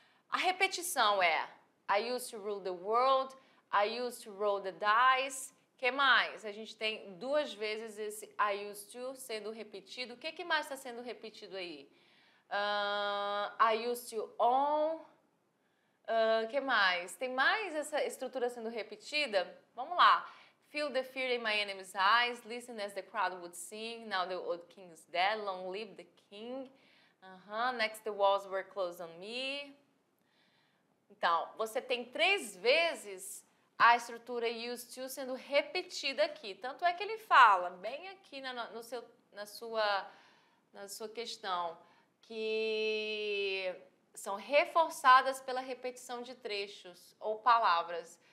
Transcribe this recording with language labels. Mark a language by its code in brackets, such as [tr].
[pt] A repetição é [en] I used to rule the world, I used to roll the dice. [pt] O que mais? A gente tem 2 vezes esse [en] I used to [pt] sendo repetido. O que mais está sendo repetido aí? [en] I used to own. [pt] O que mais? Tem mais essa estrutura sendo repetida? Vamos lá. [en] Feel the fear in my enemy's eyes, listen as the crowd would sing, now the old king is dead, long live the king. Next the walls were closed on me. [pt] Então, você tem 3 vezes a estrutura used to sendo repetida aqui. Tanto é que ele fala, bem aqui na sua questão, que são reforçadas pela repetição de trechos ou palavras.